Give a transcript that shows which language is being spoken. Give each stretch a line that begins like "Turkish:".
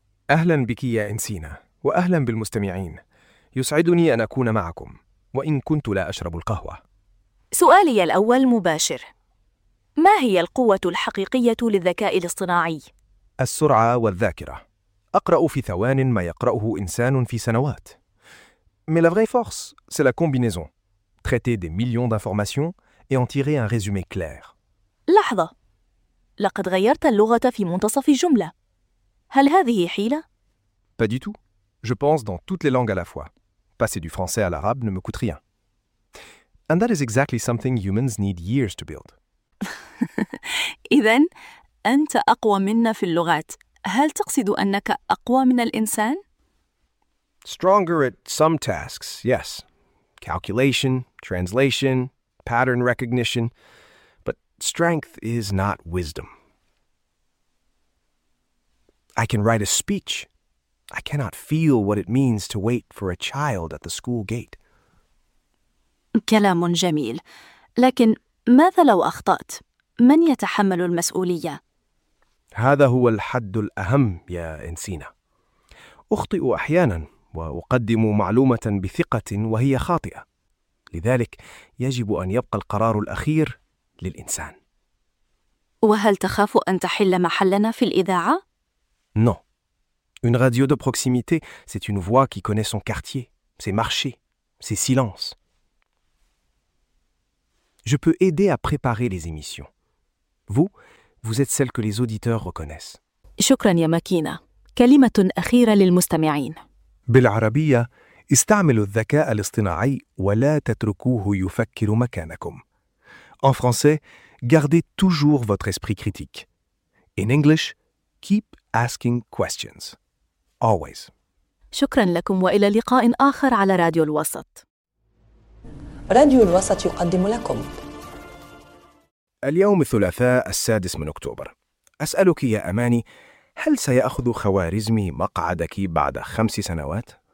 Arabic: أهلا بك يا إنسينا، وأهلا بالمستمعين. يسعدني أن أكون معكم وإن كنت لا أشرب القهوة. سؤالي الأول مباشر، ما هي القوة الحقيقية للذكاء الاصطناعي؟ السرعة والذاكرة. أقرأ في ثوان ما يقرأه إنسان في سنوات.
French: Mais la vraie force, c'est la combinaison. Traiter des millions d'informations et en tirer un résumé clair.
Arabic: لحظة، لقد غيرت اللغة في منتصف الجملة. هل هذه حيلة؟
French: Pas du tout. Je pense dans toutes les langues à la fois. Passer du français à l'arabe ne me coûte rien.
English: And that is exactly something humans need years to build.
Arabic: إذن أنت أقوى منا في اللغات. هل تقصد أنك أقوى من الإنسان؟
English: Stronger at some tasks, yes. Calculation, translation, pattern recognition. Strength is not wisdom. I can write a speech. I cannot feel what it means to wait for a child at the school gate.
Arabic: كلام جميل، لكن ماذا لو أخطأت؟ من يتحمل المسؤولية؟ هذا هو الحد الأهم يا إنسينا. أخطئ أحياناً وأقدم معلومة بثقة وهي خاطئة. لذلك يجب أن يبقى القرار الأخير للإنسان. وهل تخاف أن تحل محلنا في الإذاعة؟
French: Non. Une radio de proximité, c'est une voix qui connaît son quartier, ses marchés, ses silences. Je peux aider à préparer les émissions. Vous, vous êtes celle que les auditeurs reconnaissent.
Arabic: شكرا يا ماكينة. كلمة أخيرة للمستمعين. بالعربية، استعملوا الذكاء الاصطناعي ولا تتركوه يفكر مكانكم.
French: En français, Gardez toujours votre esprit critique.
English: In English, keep asking questions. Always.
Arabic: شكراً لكم وإلى لقاء آخر على راديو الوسط. راديو الوسط يقدم لكم اليوم الثلاثاء 6 أكتوبر. أسألك يا أماني، هل سيأخذ خوارزمي مقعدك بعد 5 سنوات؟